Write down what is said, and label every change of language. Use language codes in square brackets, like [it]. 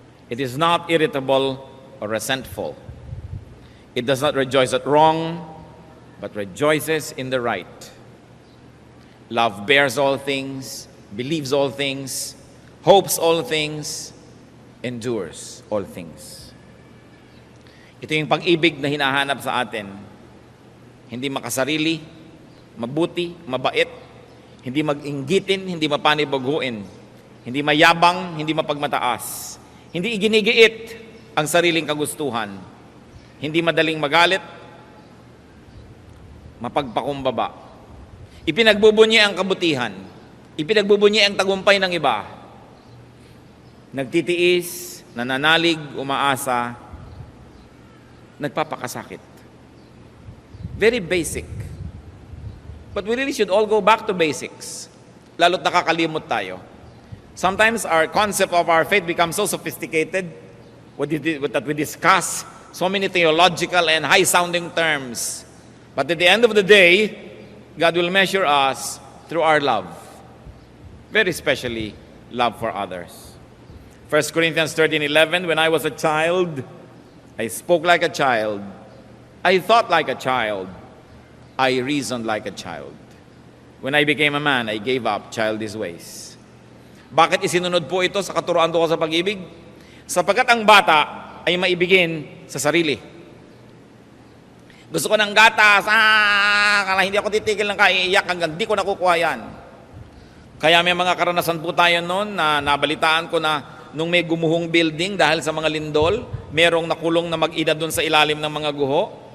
[en] It is not irritable or resentful. It does not rejoice at wrong, but rejoices in the right. Love bears all things, believes all things, hopes all things, endures all things. [tl] Ito yung pag-ibig na hinahanap sa atin. Hindi makasarili, mabuti, mabait, hindi mag-inggitin, hindi mapanibaghuin, hindi mayabang, hindi mapagmataas, hindi iginigiit ang sariling kagustuhan, hindi madaling magalit, mapagpakumbaba. Ipinagbubunyi ang kabutihan, ipinagbubunyi ang tagumpay ng iba, nagtitiis, nananalig, umaasa, nagpapakasakit. [en] Very basic. But we really should all go back to basics. [tl] Lalo't nakakalimot tayo. [en] Sometimes our concept of our faith becomes so sophisticated that we discuss so many theological and high-sounding terms. But at the end of the day, God will measure us through our love. Very especially, love for others. 1 Corinthians 13:11, when I was a child, I spoke like a child. I thought like a child. I reasoned like a child. When I became a man, I gave up childish ways. [tl] Bakit isinunod po ito sa katuroan ko sa pag-ibig? Sapagkat ang bata ay maibigin sa sarili. Gusto ko ng gatas, hindi ako titigil ng kaiiyak hanggang di ko nakukuha yan. Kaya may mga karanasan po tayo noon na nabalitaan ko na nung may gumuhong building dahil sa mga lindol, merong nakulong na mag-ina doon sa ilalim ng mga guho.